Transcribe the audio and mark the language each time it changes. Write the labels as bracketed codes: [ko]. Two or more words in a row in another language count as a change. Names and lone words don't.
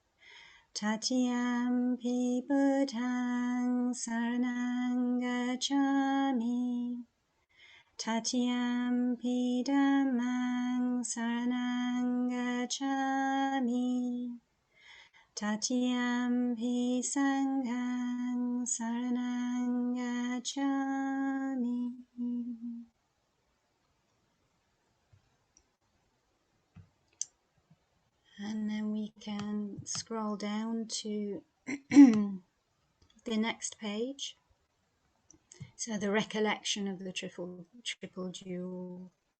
[pi] Tatiyampi Buddhaṃ saranang gacchāmi. Tatiyampi Dhammang saranang gacchāmi. Tatiyampi Sanghang saranang gacchāmi. [en] And then we can scroll down to the next page. So the recollection of the triple jewel.